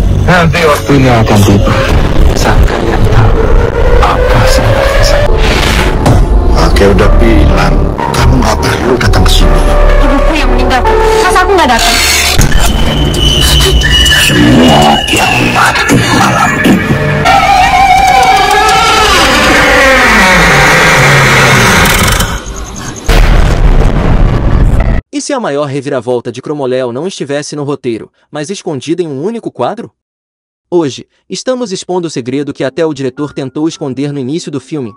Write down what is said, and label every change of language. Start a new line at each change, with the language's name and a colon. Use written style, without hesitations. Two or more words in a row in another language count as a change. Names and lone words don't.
Indonesian: Nanti waktunya akan tiba saat kalian tahu apa sebenarnya sakit. Kakek udah bilang kamu nggak perlu datang ke sini. Ibuku yang meninggal, masa aku nggak datang? Semua yang mati malam ini.
Portuguese: E se a maior reviravolta de Cromwell não estivesse no roteiro, mas escondida em um único quadro? Hoje, estamos expondo o segredo que até o diretor tentou esconder no início do filme.